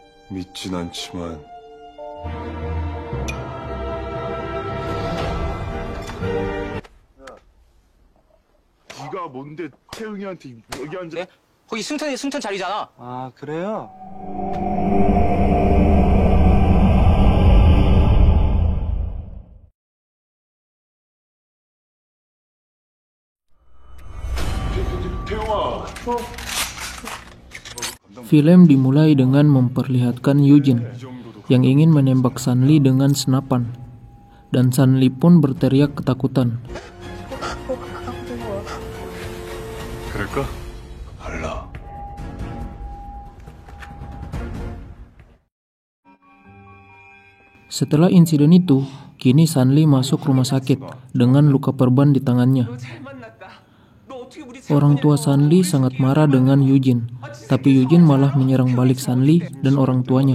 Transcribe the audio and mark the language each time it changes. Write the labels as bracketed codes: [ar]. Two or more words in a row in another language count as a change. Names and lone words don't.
[ko] 믿진 않지만 네가 뭔데 태웅이한테 여기 앉아? 네? 거기 승천 자리잖아. 아, 그래요? 태웅아. [id] Film dimulai dengan memperlihatkan Eugene yang ingin menembak Sunli dengan senapan, dan Sunli pun berteriak ketakutan. [ko] 그럴까? 알라. [id] Setelah insiden itu, kini Sunli masuk rumah sakit dengan luka perban di tangannya. Orang tua Sunli sangat marah dengan Eugene, tapi Eugene malah menyerang balik Sunli dan orang tuanya.